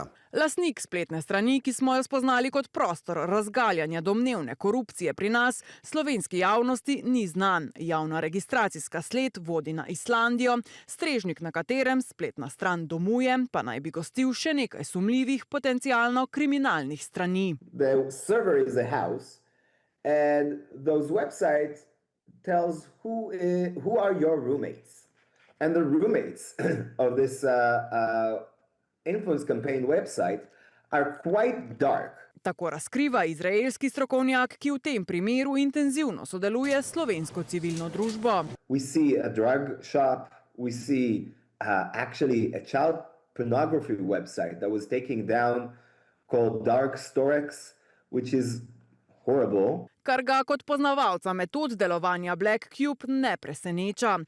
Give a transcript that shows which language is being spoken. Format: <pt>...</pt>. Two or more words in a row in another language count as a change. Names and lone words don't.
<sl>Lastnik spletne strani, ki smo jo spoznali kot prostor razgaljanja domnevne korupcije pri nas, slovenski javnosti ni znan. Javna registracijska sled vodi na Islandijo, strežnik, na katerem spletna stran domuje, pa naj bi gostil še nekaj sumljivih, potencialno kriminalnih strani.</sl> <en>The server is a house and those websites tells who are your roommates. And the roommates of this influence campaign website are quite dark.</en> <sl>Tako razkriva izraelski strokovnjak, ki v tem primeru intenzivno sodeluje s slovensko civilno družbo.</sl> <en>We see a drug shop, we see actually a child pornography website that was taken down called Dark Storex, which is horrible.</en> <sl>Kar ga kot poznavalca metod delovanja Black Cube ne preseneča.</sl>